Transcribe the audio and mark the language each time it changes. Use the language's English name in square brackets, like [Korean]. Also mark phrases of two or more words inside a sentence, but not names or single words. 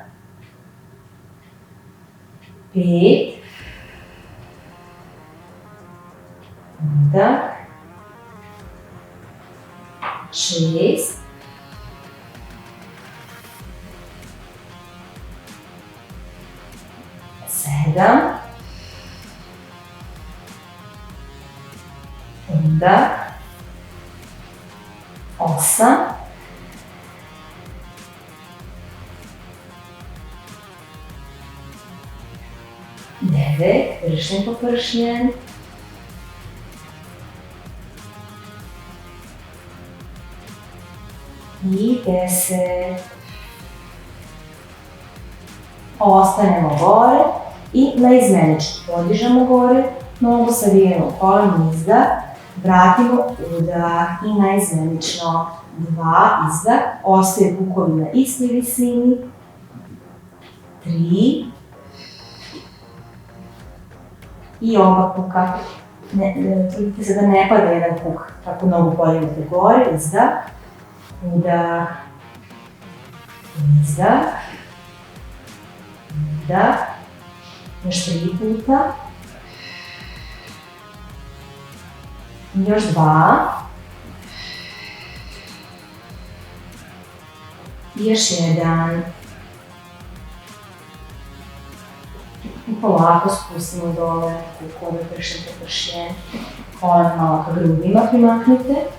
[Serbian] 5, udah, 6, 7, udah, 8, 9, pršnjen po pršnjen, 10. Ostanemo gore i naizmenično podižemo gore, nogu savijemo kolen, izdah, vratimo, udah i naizmenično 2, izdah, ostaju kukovi na istoj visini, 3, i oba kuka, trudite se da ne pada jedan kuk, tako nogu podignete gore, izdah, udah, izdah, udah, još 3 puta, još 2, i još 1. I polako spustimo dole kukove pršnje po pršnje, kolen malo ka grudima primaknite.